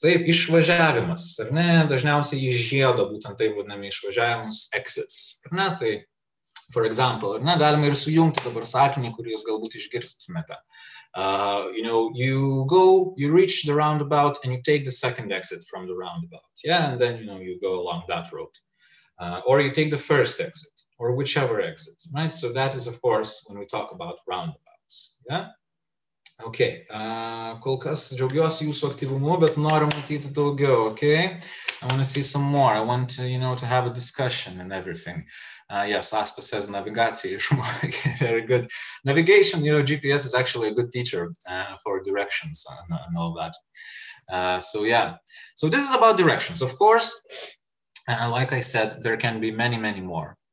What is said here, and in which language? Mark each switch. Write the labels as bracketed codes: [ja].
[lt] Taip, išvažiavimas, ar ne? Dažniausiai iš žiedo būtent taip vadinami išvažiavimus exits. Ar ne? Tai, [en] for example, [lt] ar ne? Galima ir sujungti dabar sakinį, kurį jūs galbūt išgirstumėte. [en] You know, you reach the roundabout and you take the second exit from the roundabout. Yeah, and then, you know, you go along that road. Or you take the first exit, or whichever exit, right? So that is, of course, when we talk about roundabouts. Yeah? [lt] Okay, kol kas džiaugiuosi jūsų aktyvumu, bet noriu matyti daugiau, okay? [en] I want to see some more. I want to, you know, to have a discussion and everything. Yes, Asta says navigacija. Very good. Navigation, you know, GPS is actually a good teacher for directions and all that. So yeah, so this is about directions. Of course, like I said, there can be many, many more.